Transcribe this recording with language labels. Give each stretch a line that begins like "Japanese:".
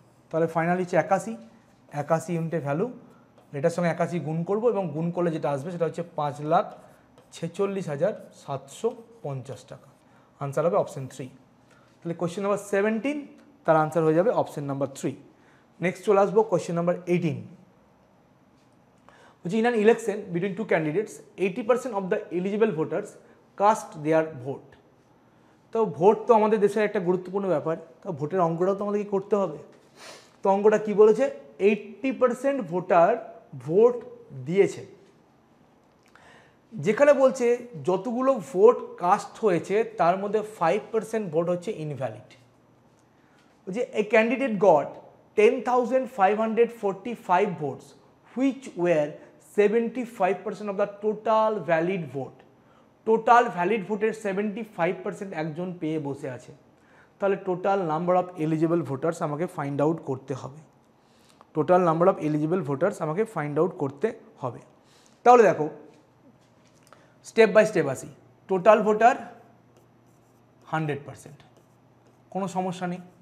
Bangla: তাহলে ফাইনাল হচ্ছে 81 ইউনিটের ভ্যালু, এটার সঙ্গে 81 গুণ করব, এবং গুণ করলে যেটা আসবে সেটা হচ্ছে 5,46,750 টাকা। আনসার হবে অপশন 3। তাহলে কোয়েশ্চেন নাম্বার 17, তার আনসার হয়ে যাবে অপশন নাম্বার 3। নেক্সট চলে আসবো question number 18।
English: In an election between two candidates, 80% of the eligible voters cast their vote.
Bangla: তো ভোট তো আমাদের দেশের একটা গুরুত্বপূর্ণ ব্যাপার, তো ভোটের অঙ্কটাও তো আমাদেরকে করতে হবে। তো অঙ্কটা কি বলেছে? 80% ভোটার ভোট দিয়েছে। যেখানে বলছে যতগুলো ভোট কাস্ট হয়েছে তার মধ্যে 5% ভোট হচ্ছে ইনভ্যালিড।
English: যে a candidate got 10,545 votes which were 75% of the total valid vote.
Bangla: Total valid ভোটের 75% একজন পেয়ে বসে আছে।
English: তাহলে total number of eligible voters
Bangla: আমাকে
English: find out
Bangla: করতে হবে।
English: total number of eligible voters
Bangla: আমাকে
English: find out
Bangla: করতে হবে। তাহলে দেখো, স্টেপ বাই স্টেপ আসি। টোটাল ভোটার 100%, কোনো সমস্যা নেই।